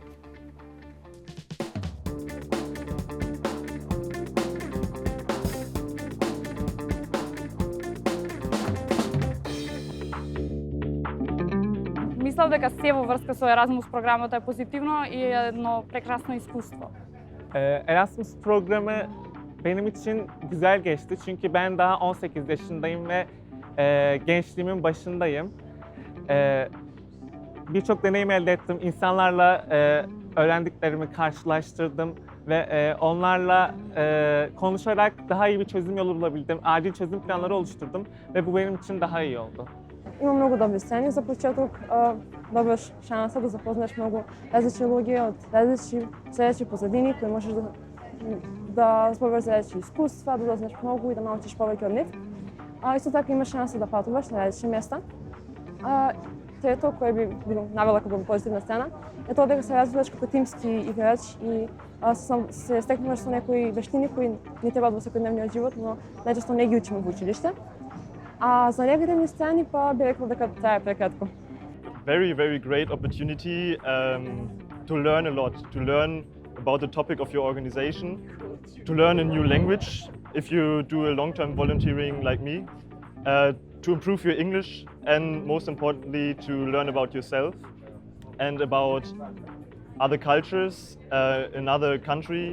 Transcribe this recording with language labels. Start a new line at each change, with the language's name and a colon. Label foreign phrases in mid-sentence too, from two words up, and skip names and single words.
Macedonian: Мислам дека се во врска со Erasmus програмата е позитивно и е едно прекрасно искуство.
Turkish: Erasmus programı benim için güzel geçti çünkü ben daha 18 yaşındayım ve gençliğimin başındayım. Birçok deneyim elde ettim, insanlarla öğrendiklerimi karşılaştırdım ve onlarla konuşarak daha iyi bir çözüm yolu bulabildim. Acil çözüm planları oluşturdum ve bu benim için daha iyi oldu.
Macedonian: Има много добри сцени за почеток, добиваш шанса да запознаеш много различни луѓе од различни позадини кои можеш да зборуваш за различни искуства, да дознаеш многу и да научиш повеќе од нив. Исто така имаш шанса да патуваш на различни места. Трето, кое би било навела како позитивна сцена, е тоа дека се развиваш како тимски играч и се стекнуваш со некои вештини кои не треба во секојдневниот живот, но најчесто не ги учиме во училиште. За негативни сцени па би рекол дека трае прекратко.
English: Very, very great opportunity to learn a lot, to learn about the topic of your organization, to learn a new language if you do a long-term volunteering like me, to improve your English, and most importantly to learn about yourself and about other cultures in other country.